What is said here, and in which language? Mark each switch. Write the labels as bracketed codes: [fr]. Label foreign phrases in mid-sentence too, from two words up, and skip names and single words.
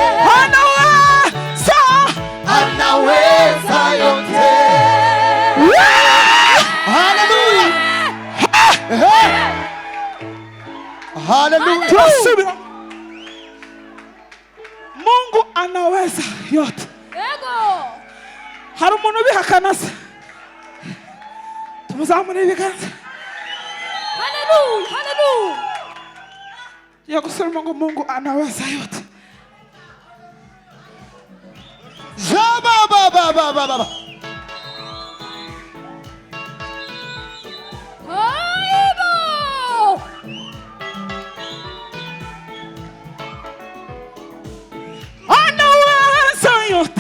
[sw] anaweza anaweza yote Hallelujah Hallelujah Tunasubira Mungu anaweza yote [rn] hari umuntu ubihakana se tumuzamure ibiganza ya gusema ngo [sw] Mungu anaweza yote Jaba anaweza yote